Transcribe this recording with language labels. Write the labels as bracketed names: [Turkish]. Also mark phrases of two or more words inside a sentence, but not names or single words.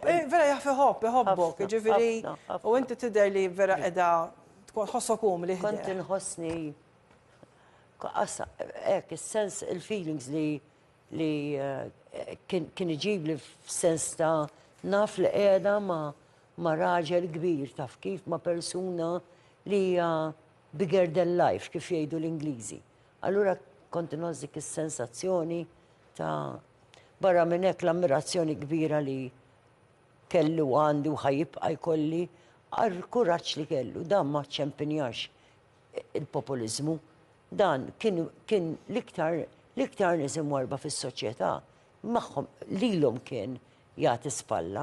[Maltese] Vera jaf iħobbok, ġifieri u inti tidher li vera qiegħda tkun ħossok li kont inħossni hekk is-sens il-feelings li kien iġib li f'sens ta' naf li qiegħda ma' raġel kbir taf kif ma' persuna li hija [English] bigger than life, [Maltese] kif jgħidu l-Ingliżi. Allura kont inħoss dik is-sensazzjoni ta' barra minn hekk l-ammirazzjoni kbira li kellu għandi u ħajibqa' jkolli għal kuraġġ li kellu, dan ma ċempinjax il-populizmu, dan kien l-iktar nies imwarba fis-soċjetà magħhom lilhom kien jagħti spalla.